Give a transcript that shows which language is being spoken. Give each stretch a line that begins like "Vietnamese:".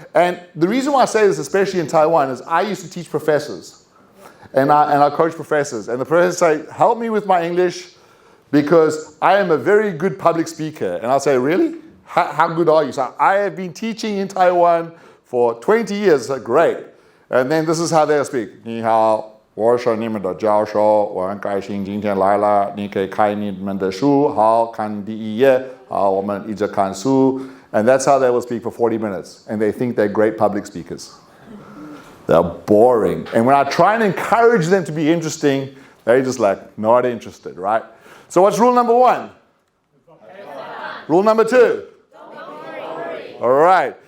English: And the reason why I say this, especially in Taiwan, is I used to teach professors. And I coach professors. And the professors say, help me with my English because I am a very good public speaker. And I'll say, really? How good are you? So I have been teaching in Taiwan for 20 years. So great. And then this is how they'll speak.
Chinese: 你好。我是你们的教授，我很开心今天来了。你可以开你们的书，好，看第一页，好，我们一直看书。
English: And that's how they will speak for 40 minutes. And they think they're great public speakers. They're boring. And when I try and encourage them to be interesting, they're just like, not interested, right? So what's rule number 1? Rule number 2? All right.